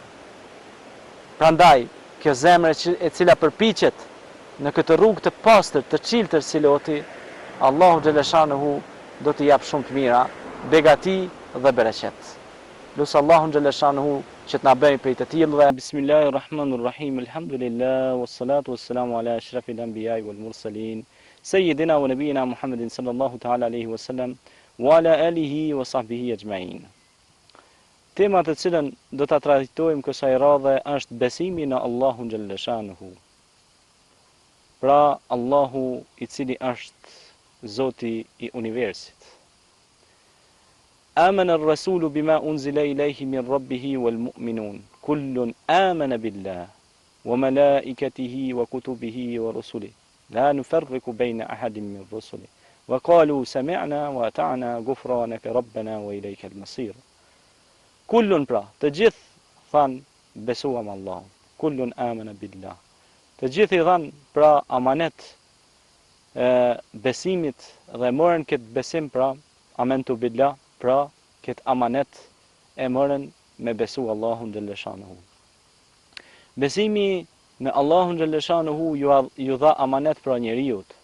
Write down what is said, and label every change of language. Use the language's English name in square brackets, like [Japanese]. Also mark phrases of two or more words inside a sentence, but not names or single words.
[Albanian] Prandaj, kjo zemër e cila përpiqet në këtë rrugë të pastër, të çiltër si loti, Allahu xhaleshanuhu do t'i jap shumë të mira, begati dhe bereqet. Lusë Allahu xhaleshanuhu që të na bëjë prej të tillëve. [Arabic] بسم الله الرحمن الرحيم. الحمد لله والصلاة والسلام على أشرف الأنبياء والمرسلين. سيدنا ونبينا محمد صلى الله تعالى عليه وسلم وعلى آله وصحبه أجمعين. [Albanian] Tema të cilën do ta trajtojmë kësaj radhe është besimi në Allahun xhaleshanuhu. Pra Allahu i cili është Zoti i universit. [Arabic] آمن الرسول بما أنزل إليه من ربه والمؤمنون كل آمن بالله وملائكته وكتبه ورسله لا نفرق بين أحد من رسله وقالوا سمعنا وأطعنا غفرانك ربنا وإليك المصير. [Albanian] كل pra, të gjithë thanë besuam Allah. [Arabic] كل آمن بالله. [Albanian] Të gjithë i thanë pra amanet besimit dhe morën këtë besim pra [Arabic] آمنت بالله, [Albanian] pra këtë amanet e morën me besu Allahun xhaleshanuhu. Besimi me Allahun xhaleshanuhu ju dha amanet pra njeriut.